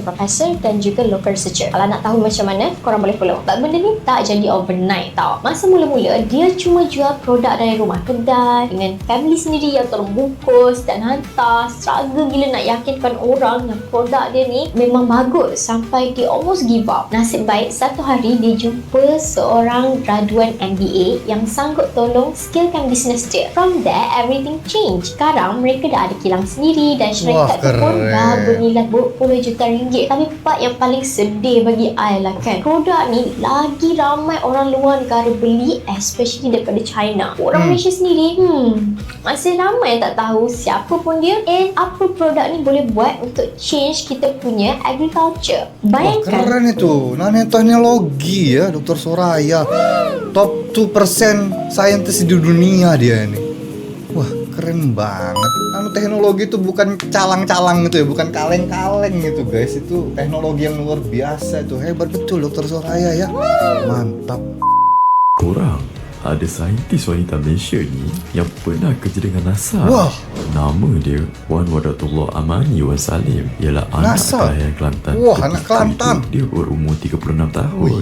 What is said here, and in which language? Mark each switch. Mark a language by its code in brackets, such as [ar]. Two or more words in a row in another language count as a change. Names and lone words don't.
[ms] dengan profesor dan juga [en] local researcher. [ms] Kalau nak tahu macam mana, korang boleh follow. Sebab benda ni tak jadi overnight tau. Masa mula-mula, dia cuma jual produk dari rumah kedai dengan family sendiri yang tolong bungkus dan hantar. Struggle gila nak yakinkan orang yang produk dia ni memang bagus sampai dia [en] almost give up. [ms] Nasib baik, satu hari dia jumpa seorang graduan MBA yang sanggup tolong skillkan bisnes dia. [en] From there, everything change. [ms] Sekarang mereka dah ada kilang sendiri dan syarikat tu pun keren. dah bernilai berpuluh juta ringgit. Tapi part yang paling sedih bagi I lah kan, produk ni lagi ramai orang luar negara beli, especially daripada China. Orang Malaysia sendiri masih ramai yang tak tahu siapa pun dia and apa produk ni boleh buat untuk change kita punya agriculture. Wah, Bayangkan, [id] keren itu. Nanoteknologi ya, Dr. Suraya. [ms] Top 2% saintis di dunia dia ini. [id] Wah, keren banget. Nanoteknologi itu bukan calang-calang gitu ya, bukan kaleng-kaleng gitu guys. Itu teknologi yang luar biasa itu. Hebat betul Dr. Suraya ya. Mantap. [ms] Korang, ada saintis wanita Malaysia ni yang pernah kerja dengan NASA. Wah. Nama dia Wan Wadatullah Amani Wan Salim. Ialah anak NASA? kelahiran Kelantan. Wah, Ketika anak Kelantan. itu, dia berumur 36 tahun.